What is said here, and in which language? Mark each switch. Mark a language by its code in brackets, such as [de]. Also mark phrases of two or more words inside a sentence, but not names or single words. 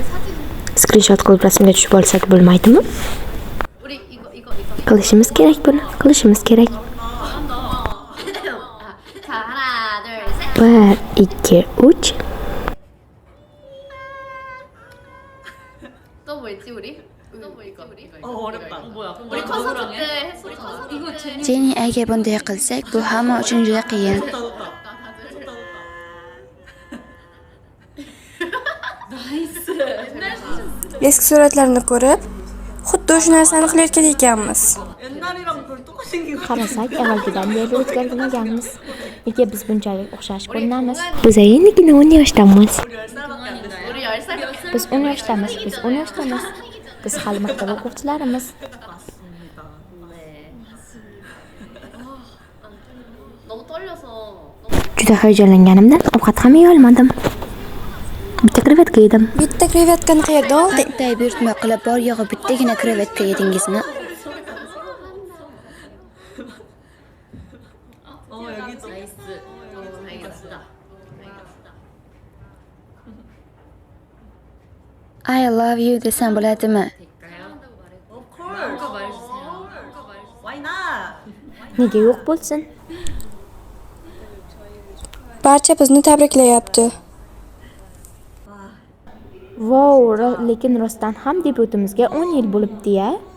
[uz] Screenshot qilib rasmga tushib olsak bo'lmaydimi? Qilishimiz kerak buni, qilishimiz kerak. 1, 2, 3. [ko] 또 뭐 있지 우리? 또 뭐 이거? 어렵다. 뭐야? 우리 콘서트 때 했었잖아. 이거 제니. [uz] Jenny aka bunday qilsak, bu hamma uchun juda qiyin. Eski suratlarni ko'rib, xuddi o'sha narsani qilayotgan ekanmiz. Qarasak, avvalgidan beri o'zgarmaganmiz. Nega biz bunchalik o'xshash ko'rinamiz? Biz endigina 10 yoshdamiz. [ko] 우리 10살. [uz] Biz 10 yoshdamiz. Biz hali maktab o'quvchilarimiz. [ko] 너무 떨려서. [uz] Juda hayajonlanganimdan ovqat ham yeya olmadim. Bitta krevetka yedim. Bitta krevetkani qayerda olding? Bitta buyurtma qilib bor yo'g'i bittagina krevetka yedingizmi? [ko] 나이스. 다행이다. [en] I love you [uz] desam bo'ladimi? Nega yo'q bo'lsin? Barcha bizni tabriklayapti. Vau, lekin rostdan ham debyutimizga 10 yil bo'libdi-ya.